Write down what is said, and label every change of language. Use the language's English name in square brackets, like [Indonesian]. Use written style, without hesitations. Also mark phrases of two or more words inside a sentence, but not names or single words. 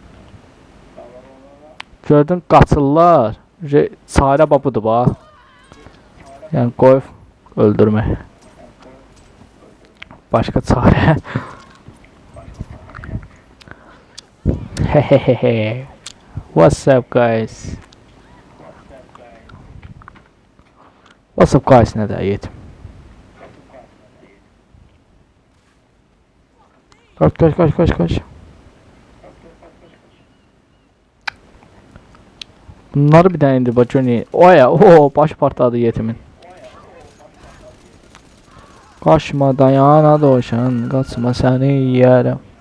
[Azerbaijani] Gördün qaçırlar. Çarə budur bax. Yəni qoyub öldürmək. Başqa çarə. Hehehe. [English] What's up guys? What's up guys [Azerbaijani] nə də yetim. Kaç. Bunları bir dənə indir bax görün. Oya, baş partladı yetimin. Qaçma dayan, hadi hoşan, qaçma səni yiyərəm.